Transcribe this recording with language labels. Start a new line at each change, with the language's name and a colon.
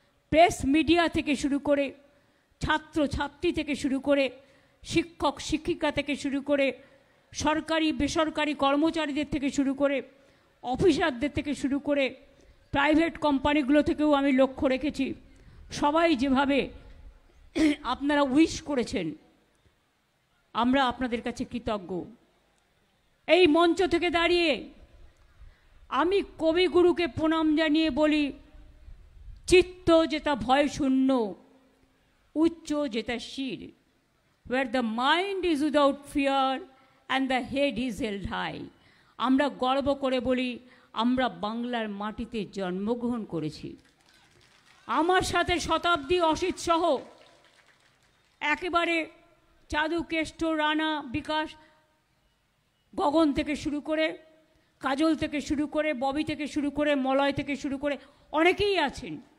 Bangla: Press media থেকে শুরু করে, ছাত্র ছাত্রী থেকে শুরু করে, শিক্ষক শিক্ষিকা থেকে শুরু করে, সরকারি বেসরকারি কর্মচারীদের থেকে শুরু করে, অফিসারদের থেকে শুরু করে, প্রাইভেট কোম্পানিগুলো থেকেও আমি লক্ষ্য রেখেছি, সবাই যেভাবে আপনারা উইশ করেছেন, আমরা আপনাদের কাছে কৃতজ্ঞ। এই মঞ্চ থেকে দাঁড়িয়ে আমি কবিগুরুকে প্রণাম জানিয়ে বলি, চিত্ত যেটা ভয় শূন্য, উচ্চ যেটা শির,
English: where the mind is without fear and the head is held high।
Bangla: আমরা গর্ব করে বলি আমরা বাংলার মাটিতে জন্মগ্রহণ করেছি। আমার সাথে শতাব্দী, অসিত সহ একেবারে চাঁদু, কেষ্ট, রানা, বিকাশ, গগন থেকে শুরু করে, কাজল থেকে শুরু করে, ববি থেকে শুরু করে, মলয় থেকে শুরু করে অনেকেই আছেন।